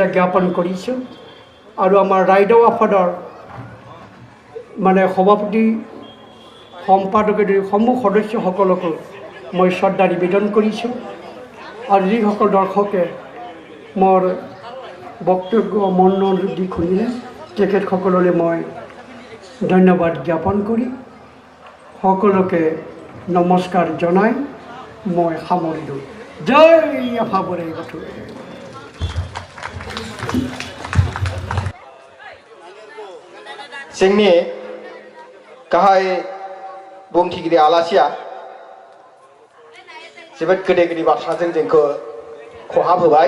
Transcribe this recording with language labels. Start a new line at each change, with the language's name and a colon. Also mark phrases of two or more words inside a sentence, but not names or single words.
Assamese: জ্ঞাপন কৰিছোঁ আৰু আমাৰ ৰাইডৰ আফাদৰ মানে সভাপতি সম্পাদকে সমূহ সদস্যসকলকো মই শ্ৰদ্ধা নিবেদন কৰিছোঁ আৰু যিসকল দৰ্শকে মোৰ বক্তব্য মনোযোগ দি শুনিলে তেখেতসকললৈ মই ধন্যবাদ জ্ঞাপন কৰি সকলোকে নমস্কাৰ জনাই মই সামৰিলোঁ জয় আফা बोराइ बाथौ
Bodo: जोंनि गाहाय बुंथिगिरि आलासिया जोबोद गोदै गोदै बाथ्राजों जोंखौ खहाब होबाय